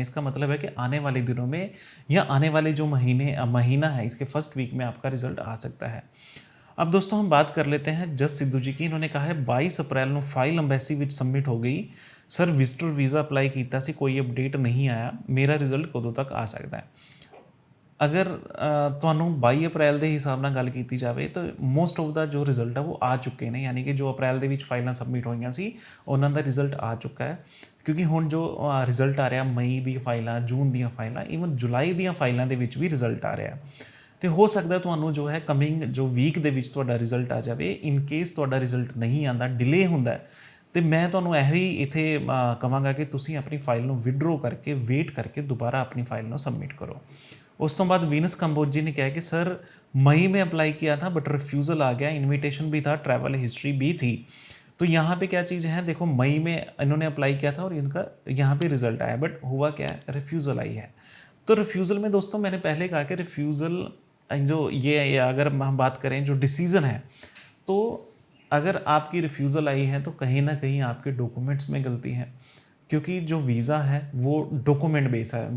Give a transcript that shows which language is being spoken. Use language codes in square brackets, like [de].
[hi] इसका मतलब है कि आने वाले दिनों में या आने वाले जो महीना है इसके फर्स्ट वीक में आपका रिजल्ट आ सकता है। अब दोस्तों हम बात कर लेते हैं जस सिद्धू जी की। इन्होंने कहा है 22 अप्रैल ਨੂੰ फाइल अंबैसी विच सबमिट हो गई, सर विजिटर वीज़ा अप्लाई किया सी, कोई अपडेट नहीं आया, मेरा रिजल्ट कदों तक आ सकता है। [pa] अगर ਤੁਹਾਨੂੰ 22 ਅਪ੍ਰੈਲ ਦੇ ਹਿਸਾਬ ਨਾਲ ਗੱਲ ਕੀਤੀ ਜਾਵੇ ਤਾਂ ਮੋਸਟ ਆਫ ਦਾ ਜੋ ਰਿਜ਼ਲਟ ਹੈ ਉਹ ਆ ਚੁੱਕੇ ਨੇ, ਯਾਨੀ ਕਿ ਜੋ ਅਪ੍ਰੈਲ ਦੇ ਵਿੱਚ ਫਾਈਲਾਂ ਸਬਮਿਟ ਹੋਈਆਂ ਸੀ ਉਹਨਾਂ ਦਾ ਰਿਜ਼ਲਟ ਆ ਚੁੱਕਾ ਹੈ। ਕਿਉਂਕਿ ਹੁਣ ਜੋ ਰਿਜ਼ਲਟ ਆ ਰਿਹਾ ਮਈ ਦੀ ਫਾਈਲਾਂ, ਜੂਨ ਦੀਆਂ ਫਾਈਲਾਂ, ਈਵਨ ਜੁਲਾਈ ਦੀਆਂ ਫਾਈਲਾਂ ਦੇ ਵਿੱਚ ਵੀ ਰਿਜ਼ਲਟ ਆ ਰਿਹਾ। ਤੇ ਹੋ ਸਕਦਾ ਤੁਹਾਨੂੰ ਜੋ ਹੈ ਕਮਿੰਗ ਜੋ ਵੀਕ ਦੇ ਵਿੱਚ ਤੁਹਾਡਾ ਰਿਜ਼ਲਟ ਆ ਜਾਵੇ। ਇਨ ਕੇਸ ਤੁਹਾਡਾ ਰਿਜ਼ਲਟ ਨਹੀਂ ਆਉਂਦਾ, ਡਿਲੇ ਹੁੰਦਾ, ਤੇ ਮੈਂ ਤੁਹਾਨੂੰ ਇਹੀ ਇੱਥੇ ਕਹਾਂਗਾ ਕਿ ਤੁਸੀਂ ਆਪਣੀ ਫਾਈਲ ਨੂੰ ਵਿਡਰੋ ਕਰਕੇ ਵੇਟ ਕਰਕੇ [hi] दोबारा अपनी फाइल ਨੂੰ सबमिट करो। उस तो बाद वीनस कंबोज जी ने कहा कि सर मई में अप्लाई किया था बट रिफ्यूज़ल आ गया, इनविटेशन भी था, ट्रैवल हिस्ट्री भी थी। तो यहाँ पे क्या चीज़ है, देखो मई में इन्होंने अप्लाई किया था और इनका यहाँ पे रिज़ल्ट आया, बट हुआ क्या है, रिफ्यूज़ल आई है। तो रिफ्यूज़ल में दोस्तों मैंने पहले कहा कि रिफ्यूज़ल जो ये अगर हम बात करें जो डिसीज़न है, तो अगर आपकी रिफ्यूज़ल आई है तो कहीं ना कहीं आपके डॉक्यूमेंट्स में गलती है, क्योंकि जो वीज़ा है वो डॉक्यूमेंट बेस है।